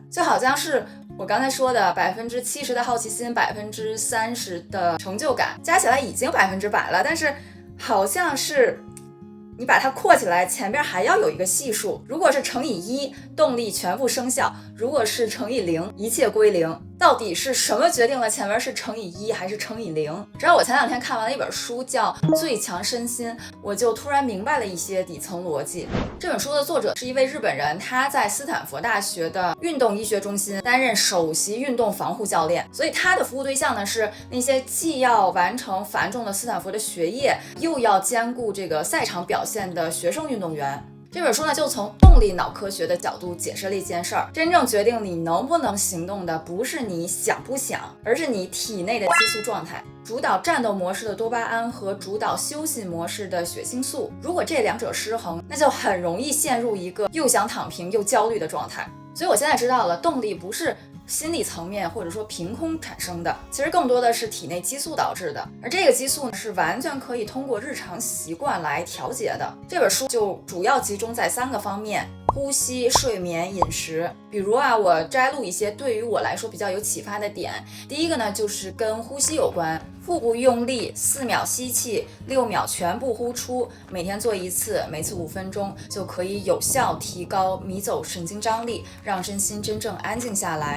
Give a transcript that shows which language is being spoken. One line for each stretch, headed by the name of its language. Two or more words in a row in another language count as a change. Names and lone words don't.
Chinese: 就好像是我剛才說的70%的好奇心，30%的成就感，加起來已經100%了，但是好像是你把它扩起来，前邊還要有一個係數。如果是乘以1，動力全部生效；如果是乘以0，一切歸零。到底是什麼決定了前面是乘以1還是乘以0？直到我前2天看完了一本書叫《最強身心》，我就突然明白了一些底層邏輯。這本書的作者是一位日本人，他在斯坦福大學的運動醫學中心擔任首席運動防護教練，所以他的服務對象呢是那些既要完成繁重的斯坦福的學業，又要兼顧這個賽場表現的學生運動員。這本書呢，就從動力腦科学的角度解釋了一件事兒：真正決定你能不能行动的，不是你想不想，而是你体内的激素状态。主导战斗模式的多巴胺和主导休息模式的血清素，如果这两者失衡，那就很容易陷入一个又想躺平又焦虑的状态。所以我现在知道了，动力不是心理层面或者说凭空产生的，其實更多的是體內激素導致的，而這個激素呢，是完全可以通過日常習慣來調節的。這本書就主要集中在3個方面：呼吸、睡眠、飲食。比如我摘錄一些對於我來說比較有啟發的點。第一個呢，就是跟呼吸有關，腹部用力4秒吸氣，6秒全部呼出，每天做1次，每次5分鐘，就可以有效提高迷走神經張力，讓身心真正安靜下來。